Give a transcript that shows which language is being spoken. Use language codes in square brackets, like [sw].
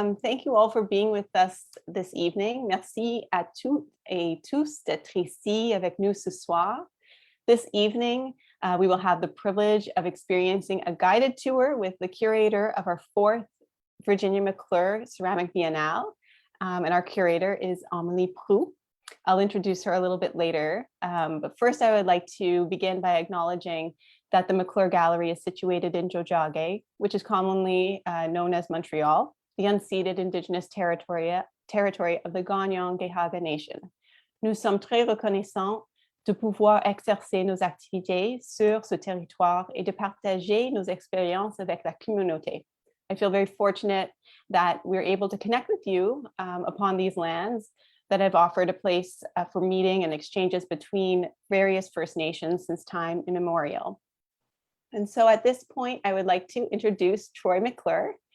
[en] Thank you all for being with us this evening. [fr] Merci à toutes et tous d'être ici avec nous ce soir. [en] This evening, we will have the privilege of experiencing a guided tour with the curator of our 4th Virginia McClure Ceramic Biennale. And our curator is Amélie Proulx. I'll introduce her a little bit later. But first, I would like to begin by acknowledging that the McClure Gallery is situated in Tiohtià:ke, which is commonly known as Montreal, the unceded Indigenous territory of the Gagnon-Gahaga Nation. [fr] Nous sommes très reconnaissants de pouvoir exercer nos activités sur ce territoire et de partager nos expériences avec la communauté. [en] I feel very fortunate that we're able to connect with you upon these lands that have offered a place for meeting and exchanges between various First Nations since time immemorial. And so at this point, I would like to introduce Troy McClure.